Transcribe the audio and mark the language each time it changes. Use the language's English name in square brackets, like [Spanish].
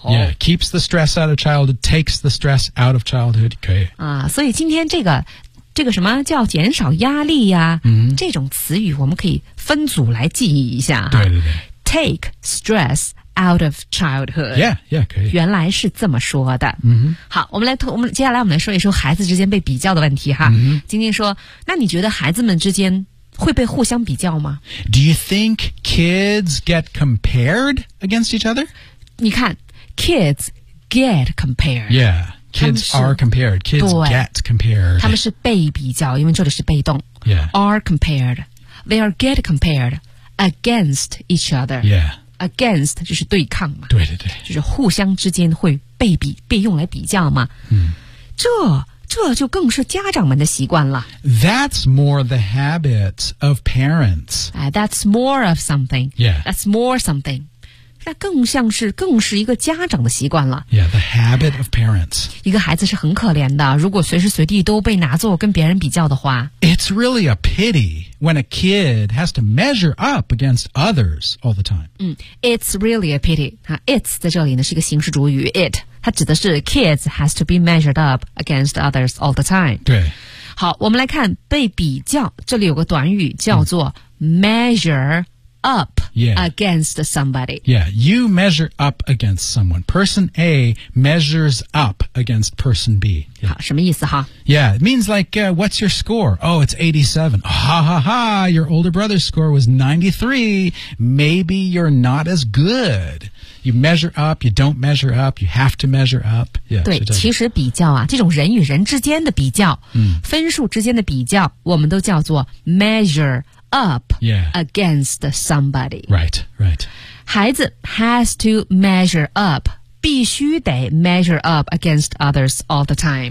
[English] Yeah, keeps the stress out of childhood Takes the stress out of childhood [Chinese] 可以、啊、所以今天这个什么叫减少压力呀、啊 [English] mm-hmm. [Chinese] 这种词语我们可以分组来记忆一下对对对 [English] Take stress out of childhood Yeah, yeah, [Chinese] 可以原来是这么说的、 [English] mm-hmm. [Chinese] 好我们接下来我们来说一说孩子之间被比较的问题哈、 [English] mm-hmm. [Chinese] 今天说那你觉得孩子们之间会被互相比较吗 [English] Do you think kids get compared against each other? [Chinese] 你看 [English] kids get compared Yeah, kids are compared Kids get compared [Chinese] 他们是被比较因为这里是被动 [English] Yeah, are compared They are get compared against each other Yeah [Chinese] Against 就是对抗嘛对对对就是互相之间会被用来比较嘛、嗯、这就更是家长们的习惯了。 [English] That's more the habit of parents. That's more of something. Yeah. That's more something. [Chinese] 那更是一个家长的习惯了。 [English] Yeah, the habit of parents. [Chinese] 一个孩子是很可怜的，如果随时随地都被拿作跟别人比较的话。 [English] It's really a pity when a kid has to measure up against others all the time. It's really a pity. It's [Chinese] 在这里呢是一个形式主语 [English] it. [Chinese] 它指的是 [English] kids has to be measured up against others all the time. [Chinese] 对。好我们来看被比较这里有个短语叫做、嗯、measure up、 [English] yeah. against somebody. Yeah, you measure up against someone. Person A measures up against person B.、Yeah. [Chinese] 好什么意思哈 [English] Yeah, it means like,、what's your score? Oh, it's 87. Ha ha ha, your older brother's score was 93. Maybe you're not as good. You measure up, you don't measure up, you have to measure up. Yeah, [Chinese] 对，其实比较啊，这种人与人之间的比较、嗯、分数之间的比较我们都叫做 measure up、 [English] yeah. against somebody. Right, right. [Chinese] 孩子 [English] has to measure up, [Chinese] 必须得 [English] measure up against others all the time.、